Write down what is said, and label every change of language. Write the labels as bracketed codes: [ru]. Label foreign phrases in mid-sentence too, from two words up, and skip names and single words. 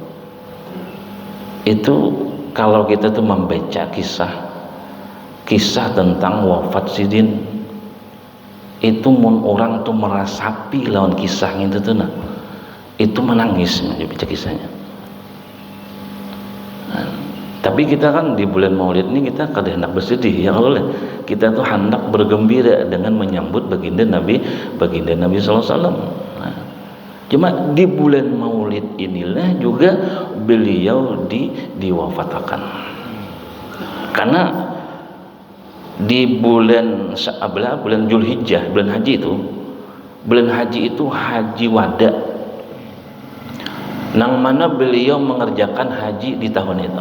[bjn] Itu kalau kita tuh membaca kisah tentang wafat Sidin, itu mun orang tuh merasapi lawan kisah itu tuh, nah itu menangis baca kisahnya. Tapi kita kan di bulan Maulid ini kita kadang hendak bersedih, [ar] يا الله, [bjn] kita tuh hendak bergembira dengan menyambut baginda Nabi [ar] صلى الله عليه وسلم. [bjn] Cuma di bulan Maulid inilah juga beliau diwafatkan. Karena di bulan Zulhijjah, bulan haji itu haji wada, nang mana beliau mengerjakan haji di tahun itu.